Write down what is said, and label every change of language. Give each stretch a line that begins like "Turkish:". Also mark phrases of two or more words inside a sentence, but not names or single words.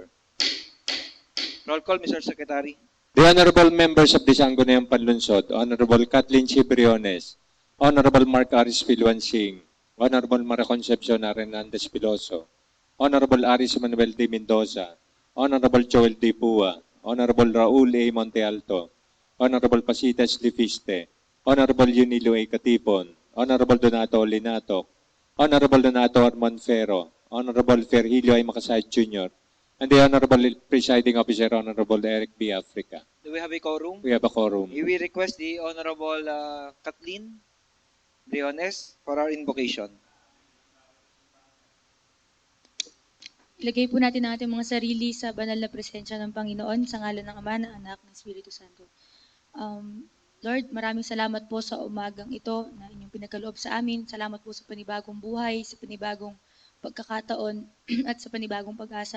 English: Roll call, Mr. Secretary. The honorable members of the Sangguniang Panlunsod, Honorable Kathleen C. Briones, Honorable Mark Aris Pilwansing, Honorable Maria Concepcion Hernandez Piloso, Honorable Aris Manuel D. Mendoza, Honorable Joel D. Pua, Honorable Raul A. Montealto, Honorable Pasitas Lifiste, Honorable Yunilo A. Katipon, Honorable Donato Linato, Honorable Donato Armonfero, Honorable Ferhilio A. Makasayad Jr., and the Honorable Presiding Officer, Honorable Eric B. Africa. Do we have a quorum? We have a quorum. We will request the Honorable Kathleen Briones for our invocation.
Filipino: Ilagay po natin ang ating mga sarili sa banal na presensya ng Panginoon sa ngalan ng Ama, ng Anak, ng Espiritu Santo. Lord, maraming salamat po sa umagang ito na inyong pinagkaloob sa amin. Salamat po sa panibagong buhay, sa panibagong pagkakataon at sa panibagong pag-asa.